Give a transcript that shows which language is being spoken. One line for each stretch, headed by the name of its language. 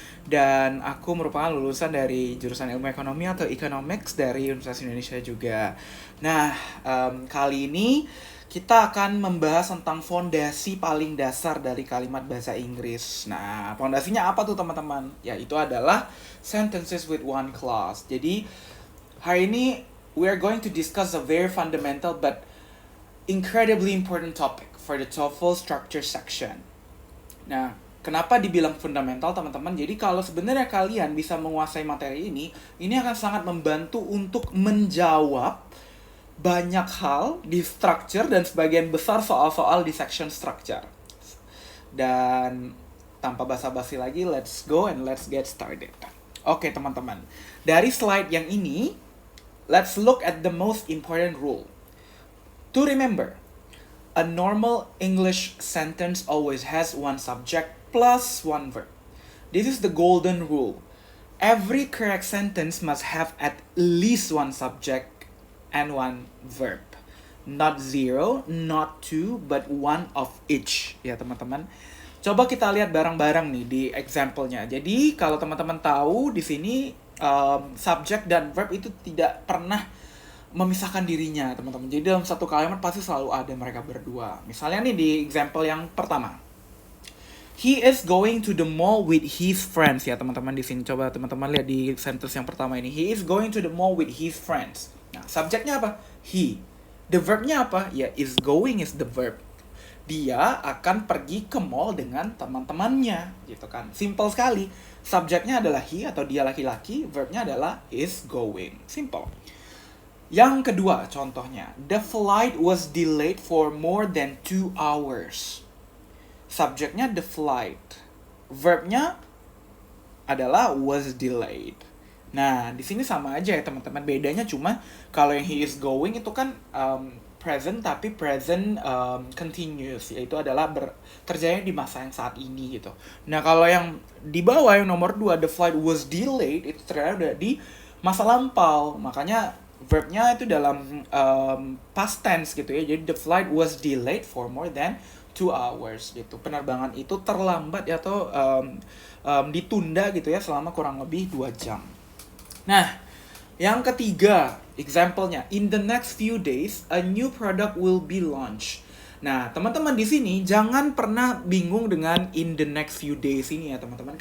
Indonesian: Dan aku merupakan lulusan dari jurusan ilmu ekonomi atau economics dari Universitas Indonesia juga. Nah, kali ini kita akan membahas tentang fondasi paling dasar dari kalimat bahasa Inggris. Nah, fondasinya apa tuh teman-teman? Ya, itu adalah
English: sentences with one clause.
Indonesian: Jadi, hari ini
English: we are going to discuss a very fundamental but incredibly important topic for the TOEFL structure section.
Indonesian: Nah, kenapa dibilang fundamental teman-teman? Jadi kalau sebenarnya kalian bisa menguasai materi ini akan sangat membantu untuk menjawab banyak hal di structure dan sebagian besar soal-soal di section structure. Dan tanpa basa-basi lagi,
English: let's go and let's get started.
Indonesian: Oke teman-teman, dari slide yang ini,
English: let's look at the most important rule. To remember, a normal English sentence always has one subject plus one verb. This is the golden rule. Every correct sentence must have at least one subject and one verb. Not zero, not two, but one of each.
Indonesian: Ya teman-teman. Coba kita lihat bareng-bareng nih di example-nya. Jadi kalau teman-teman tahu di sini subject dan verb itu tidak pernah memisahkan dirinya teman-teman. Jadi dalam satu kalimat pasti selalu ada mereka berdua. Misalnya nih di example yang pertama.
English: He is going to the mall with his friends
Indonesian: ya teman-teman di sini. Coba teman-teman lihat di sentence yang pertama ini.
English: He is going to the mall with his friends.
Indonesian: Nah, subjeknya apa? He. The verbnya apa? Ya,
English: is going is the verb.
Indonesian: Dia akan pergi ke mall dengan teman-temannya, gitu kan. Simple sekali. Subjeknya adalah he atau dia laki-laki, verbnya adalah is going. Simple. Yang kedua contohnya,
English: the flight was delayed for more than 2 hours.
Indonesian: Subjeknya the flight, verbnya adalah was delayed. Nah, di sini sama aja ya teman-teman. Bedanya cuma kalau yang he is going itu kan present tapi present continuous, yaitu adalah terjadi di masa yang saat ini gitu. Nah, kalau yang di bawah yang nomor 2
English: the flight was delayed
Indonesian: itu ternyata udah di masa lampau. Makanya verbnya itu dalam past tense gitu ya.
English: Jadi the flight was delayed for more than 2 hours gitu.
Indonesian: Penerbangan itu terlambat atau ditunda gitu ya selama kurang lebih 2 jam. Nah, yang ketiga,
English: example-nya, in the next few days a new product will be launched.
Indonesian: Nah, teman-teman di sini jangan pernah bingung dengan
English: in the next few days
Indonesian: ini ya, teman-teman.